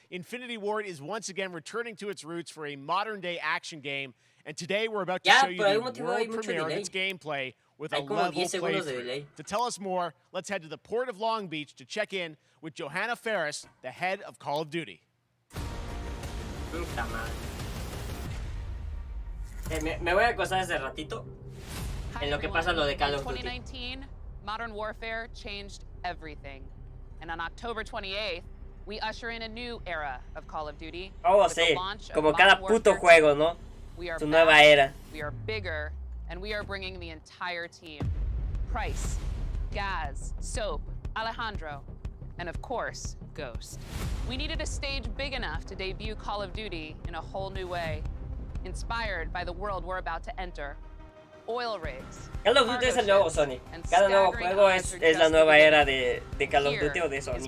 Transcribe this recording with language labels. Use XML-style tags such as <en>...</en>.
<en>Infinity Ward is once again returning to its roots for a modern-day action game, and today we're about to show you the world premiere of its gameplay with a level playthrough. To tell us more, let's head to the port of Long Beach to check in with Johanna Ferris, the head of Call of Duty.</en> <es>Puta madre. Me voy a acostar ese ratito en lo que pasa lo de Call of Duty.</es> <en>Modern warfare changed everything. And on October 28th, we usher in a new era of Call of Duty.</en> <es>Oh, sí, como cada puto juego, ¿no? Su nueva era.</es> <en>We are bigger, and we are bringing the entire team. Price, Gaz, Soap, Alejandro, and of course, Ghost. We needed a stage big enough to debut Call of Duty in a whole new way, inspired by the world we're about to enter. Oil rigs.</en> <es>Call of Duty es el nuevo Sony. Cada nuevo juego es la nueva era de Call of Duty o de Sony.</es>